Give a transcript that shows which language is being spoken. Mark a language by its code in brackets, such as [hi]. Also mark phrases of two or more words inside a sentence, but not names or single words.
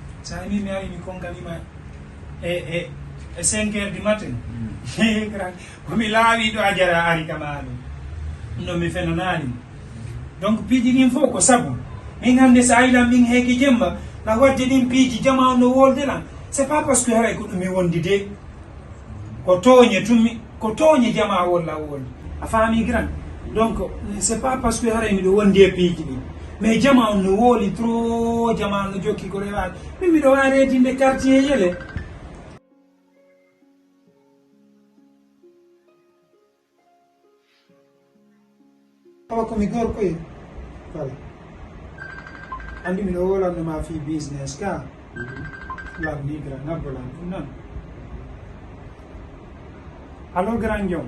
[ff] sa ni mi ari mi kongalima e [fr] 5 heures du matin [ff] grand ko mi laawi do ajara ari kamano no mi fenanani donc piiji ɗin fof ko sabu min hande sa aylan min heeki jemma la wadde ɗin piiji jama no wolde lan [fr] c'est pas parce que [ff] haray ko ɗum mi wondi de ko tooñe tummi ko tooñe jama wolla wolde a faami grand donc [fr] c'est pas parce que [ff] haray miɗo wondi e piiji ɗin mais jama on no wooli trop jama no jokki ko rewaade min miɗo wawi reedinde quartier yele tawa komi gorko e voilà andi miɗo wolannoma fi business ka lamdi grand ngabbolan ɗum noon allo grand jom